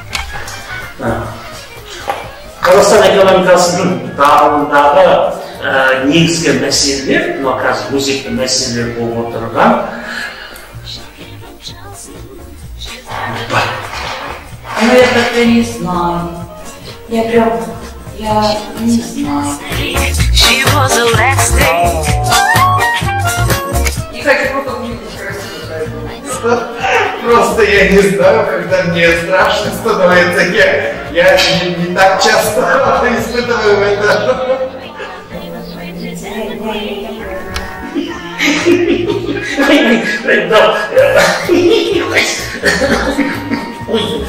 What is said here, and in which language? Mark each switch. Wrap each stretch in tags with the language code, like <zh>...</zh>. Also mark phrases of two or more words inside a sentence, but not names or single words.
<kk>Қазақстан экономикасының дамуындағы негізгі мәселелер, мына қазір өзекті мәселелер болып отырған.</kk> <ru>Ну я так-то не знаю. Я не знаю. Не хочу просто увидеть красиво. Просто я не знаю, когда мне страшно становится. Я не так часто испытываю это. Ой,</ru>